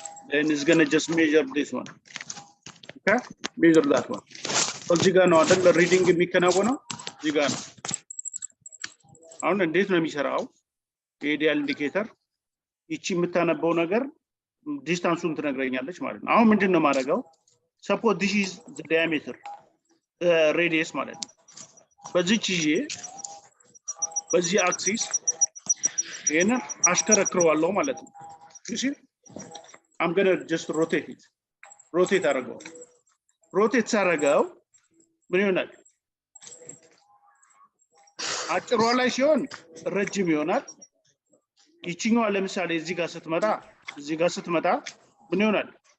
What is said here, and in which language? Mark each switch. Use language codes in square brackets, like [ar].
[en] Then it's gonna just measure this one, okay? Measure that one. [am] እዚህ ጋር ነው አይደል ሪዲንግ የሚከናወነው? እዚህ ጋር ነው። አሁን እንዴት ነው የሚሰራው? የዲያል ኢንዲኬተር ይቺ የምታነበው ነገር ዲስታንሱን ትነግረኛለች ማለት ነው። አሁን ምንድነው ማድረገው? [en] suppose this is the diameter, radius [am] ማለት ነው። በዚህ አክሲስ ይሄንን አሽከረክረዋለሁ ማለት ነው። [en] you see I'm going to just rotate it. [am] rotate አደረገው። rotate ሳደርገው ምን ይሆናል? አጭሯ ላይ ሲሆን ረጅም ይሆናል። ይቺኛዋ ለምሳሌ እዚህ ጋር ስትመጣ ምን ይሆናል?